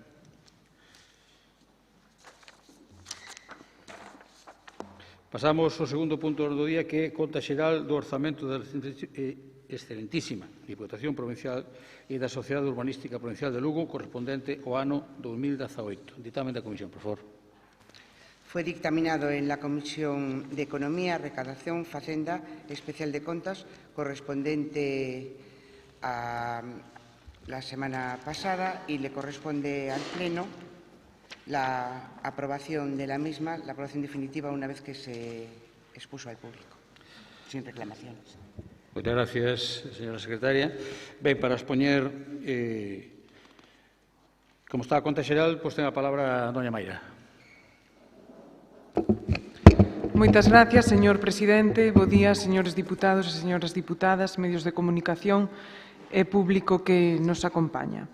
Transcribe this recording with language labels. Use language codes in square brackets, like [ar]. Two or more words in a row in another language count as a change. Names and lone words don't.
[gl] Pasamos ao segundo punto do día, que é conta xeral do orzamento da excelentísima Diputación Provincial e da Sociedade Urbanística Provincial de Lugo, correspondente ao ano 2018. Ditamen da Comisión, por favor. [es] Fue dictaminado en la Comisión de Economía, Recaudación, Facenda, Especial de Contas, correspondiente a la semana pasada, y le corresponde al Pleno la aprobación de la misma, la aprobación definitiva, una vez que se expuso al público, sin reclamaciones. [gl] Moitas gracias, señora secretaria. Ben, para expoñer como está a conta xeral, pois ten a palabra a doña Mayra. Moitas gracias, señor presidente. Bo día, señores diputados e señoras diputadas, medios de comunicación e público que nos acompaña.